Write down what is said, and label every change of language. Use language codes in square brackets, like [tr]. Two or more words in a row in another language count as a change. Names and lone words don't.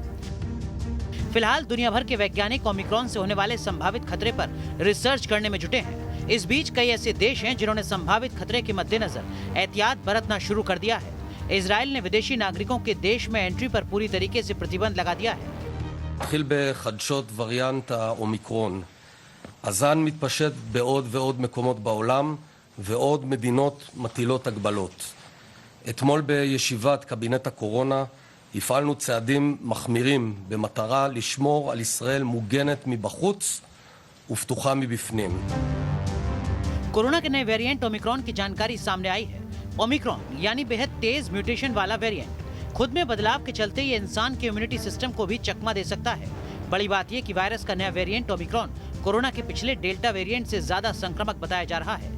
[hi] फिलहाल दुनिया भर के वैज्ञानिक ओमिक्रॉन से होने वाले संभावित खतरे पर रिसर्च करने में जुटे हैं। इस बीच कई ऐसे देश हैं जिन्होंने संभावित खतरे के मद्देनजर एहतियात बरतना शुरू कर दिया है। इजराइल ने विदेशी नागरिकों के देश में एंट्री पर पूरी तरीके से प्रतिबंध लगा दिया है। [he] התחיל בחדשות וריאנט האומיקרון. הזן מתפשט בעוד ועוד מקומות בעולם, ועוד מדינות מטילות הגבלות. אתמול בישיבת קבינט הקורונה הפעלנו צעדים מחמירים במטרה לשמור על ישראל מוגנת מבחוץ ופתוחה מבפנים. [hi] कोरोना के नए वेरिएंट ओमिक्रॉन की जानकारी सामने आई है। ओमिक्रॉन यानी बेहद तेज म्यूटेशन वाला वेरिएंट खुद में बदलाव के चलते ये इंसान के [en] immunity system [hi] को भी चकमा दे सकता है। बड़ी बात ये कि वायरस का नया वेरिएंट ओमिक्रॉन कोरोना के पिछले डेल्टा वेरिएंट से ज्यादा संक्रामक बताया जा रहा है।